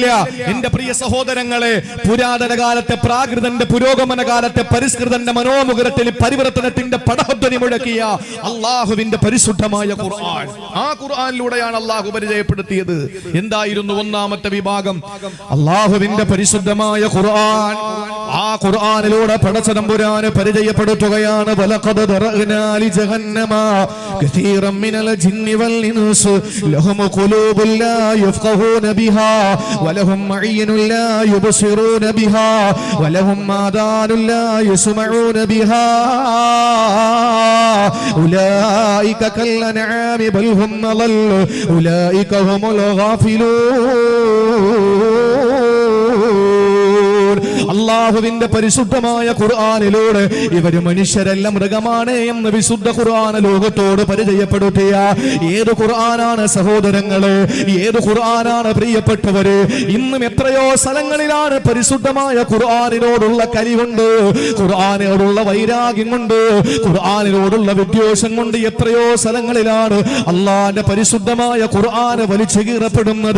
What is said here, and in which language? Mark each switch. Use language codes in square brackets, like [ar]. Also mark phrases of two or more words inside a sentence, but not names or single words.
[ml] എന്റെ പ്രിയ സഹോദരങ്ങളെ, പുരാതന കാലത്തെ പ്രാകൃതന്റെ പുരോഗമന കാലത്തെ പരിഷ്കൃതന്റെ മനോമുഖരത്തിൽ പരിവർത്തനത്തിന്റെ പടഹധ്വനി മുഴക്കിയ അള്ളാഹുവിന്റെ പരിശുദ്ധമായ ഖുർആൻ. ആ ഖുർആനിലൂടെയാണ് അള്ളാഹു പരിചയപ്പെടുത്തിയത്. എന്തായിരുന്നു 1-ാമത്തെ വിഭാഗം? അള്ളാഹുവിന്റെ പരിശുദ്ധമായ ഖുർആൻ. ആ ഖുർആനിലൂടെ പടച്ച തമ്പുരാന് പരിചയപ്പെടുത്തുകയാണ്. [ar] ولقد ذرأنا لجهنم كثيرا من الجن والإنس لهم قلوب لا يفقهون بها ولهم أعين لا يبصرون بها ولهم آذان لا يسمعون بها أولئك كالأنعام بل هم أضل أولئك هم الغافلون. [ml] അള്ളാഹുവിന്റെ പരിശുദ്ധമായ ഖുർആനിലൂടെ ഇവര് മനുഷ്യരല്ല മൃഗമാണ് എന്ന് വിശുദ്ധ ഖുർആൻ ലോകത്തോട് പരിചയപ്പെടുത്തിയ ഏത് ഖുർആനാണ് സഹോദരങ്ങളെ, ഏത് ഖുർആനാണ് പ്രിയപ്പെട്ടവര്? ഇന്നും എത്രയോ സ്ഥലങ്ങളിലാണ് പരിശുദ്ധമായ ഖുർആനിനോടുള്ള കലി കൊണ്ട്, ഖുർആനിനോടുള്ള വൈരാഗ്യം കൊണ്ട്, ഖുർആനിനോടുള്ള വിദ്വേഷം കൊണ്ട് എത്രയോ സ്ഥലങ്ങളിലാണ് അള്ളാന്റെ പരിശുദ്ധമായ ഖുർആന് വലിച്ചു കീറപ്പെടുന്നത്.